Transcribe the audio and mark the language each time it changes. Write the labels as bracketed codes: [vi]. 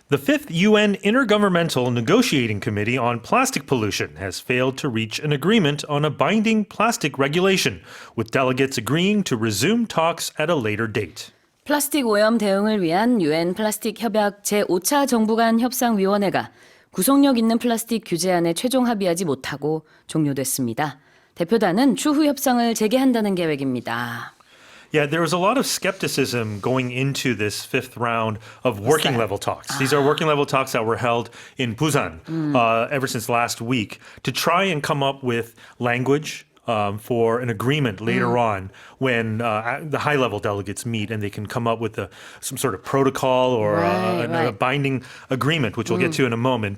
[en] The fifth UN Intergovernmental Negotiating Committee on Plastic Pollution has failed to reach an agreement on a binding plastic regulation, with delegates agreeing to resume talks at a later date. [ko] 플라스틱 오염 대응을 위한 유엔 플라스틱 협약 제5차 정부 간 협상위원회가 구속력 있는 플라스틱 규제안에 최종 합의하지 못하고 종료됐습니다. 대표단은 추후 협상을 재개한다는 계획입니다. [en] Yeah, there was a lot of skepticism going into this fifth round of working level talks. These are working level talks that were held in Busan ever since last week to try and come up with language for an agreement later on when the high level delegates meet and they can come up with some sort of protocol or a binding agreement, which we'll get to in a moment.